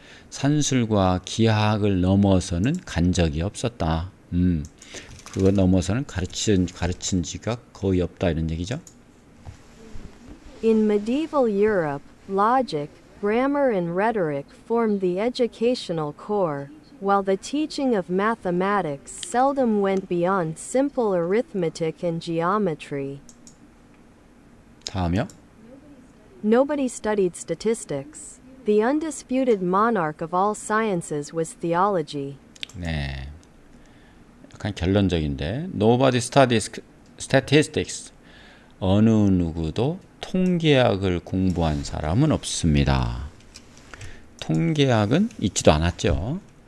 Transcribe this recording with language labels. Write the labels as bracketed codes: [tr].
[ko] 산술과 기하학을 넘어서는 간 적이 없었다. 그거 넘어서는 가르친 지가 거의 없다 이런 얘기죠. [en] In medieval Europe, logic, grammar, and rhetoric formed the educational core, while the teaching of mathematics seldom went beyond simple arithmetic and geometry. [ko] 다음이요. [en] Nobody studied statistics. The undisputed monarch of all sciences was theology. [ko] 네, 약간 결론적인데 [en] Nobody studies statistics. [ko] 어느 누구도 통계학을 공부한 사람은 없습니다. 통계학은 있지도 않았죠.